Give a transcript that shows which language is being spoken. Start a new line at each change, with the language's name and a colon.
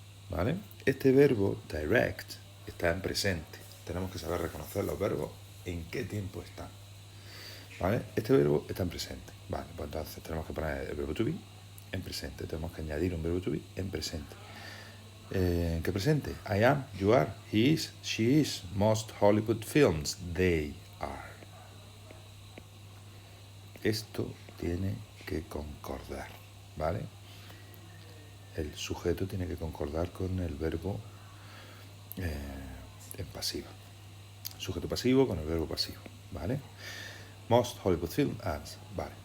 Spanish: ¿Vale? Este verbo direct está en presente. Tenemos que saber reconocer los verbos en qué tiempo están. ¿Vale? Este verbo está en presente. Vale, pues entonces tenemos que poner el verbo to be en presente. Tenemos que añadir un verbo to be en presente. ¿En qué presente?
English: I am, you are, he is, she is, most Hollywood films, they are.
Spanish: Esto tiene que concordar, ¿vale? El sujeto tiene que concordar con el verbo en pasivo. Sujeto pasivo con el verbo pasivo, ¿vale?
English: Most Hollywood film ads,
Spanish: vale.